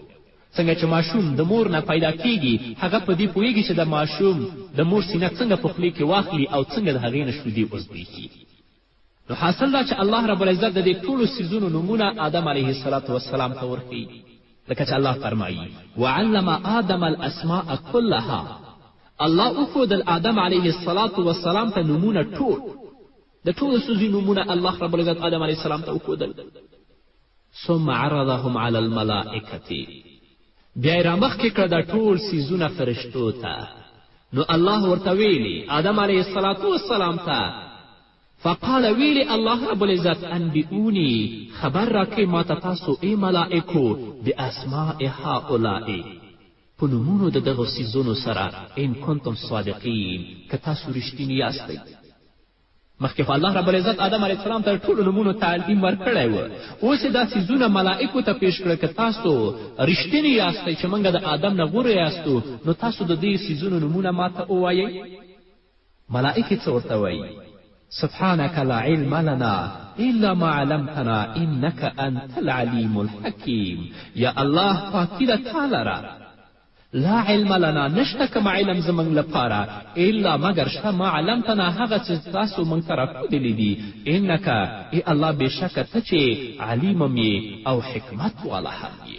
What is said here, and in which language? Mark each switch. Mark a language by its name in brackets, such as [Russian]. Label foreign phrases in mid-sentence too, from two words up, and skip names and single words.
[Pashto] څنګه چې ماشوم د مور نه پیدا کیږي، هغه په دې پوهیږي چې د ماشوم د مور سینه څنګه په خولې کې واخلي او څنګه د هغې نه شودې وزبېږي. نو حاصل دا چې الله رب العزت د دې ټولو څیزونو نومونه آدم علیه السلام ته ورښیي. لکه چې الله فرمایي [Arabic] وعلم آدم الاسماء كلها، [Pashto] الله وښودل آدم علیه السلام ته نومونه ټول، د ټولو څیزو نومونه الله رب العزت آدم علیه السلام ته وښودل. [Arabic] ثم عرضهم على الملائکة، [Pashto] بیا یې رامخکې کړه دا ټول څیزونه فرشتو ته. نو الله ورته ویلي آدم علیه السلام ته، فقال ویلی الله رب العزت انبئونی، خبر راکړئ ماته تاسو ای ملائکو [Arabic] باسماء هؤلاء، [Pashto] په نومونو د دغو څیزونو سره، [Arabic] ان کنتم صادقین، [Pashto] که تاسو رښتیني یاستئ. مخکې خو الله رب العزت آدم علیه السلام ته ټولو نومونو تعلیم ورکړی و، اوس یې دا څیزونه ملائکو ته پیش کړه، که تاسو رښتیني یاستئ چې موږ د آدم نه غوره یاستو، نو تاسو د دې څیزونو نومونه ماته ووایئ. ملائکې څه ورته وایي؟ [Arabic] سبحانك لا علم لنا إلا ما علمتنا إنك أنت العليم الحكيم. [Pashto] یا الله پاکی ده تا لره، [Arabic] لا علم لنا [Pashto] نشته کوم علم زموږ لپاره الا مګر شته [Arabic] ما علمتنا [Pashto] هغه څه تاسو موږ ته راښودلي دي انک ای الله بېشکه ته چې علیم یې او حکمت والا هم یې.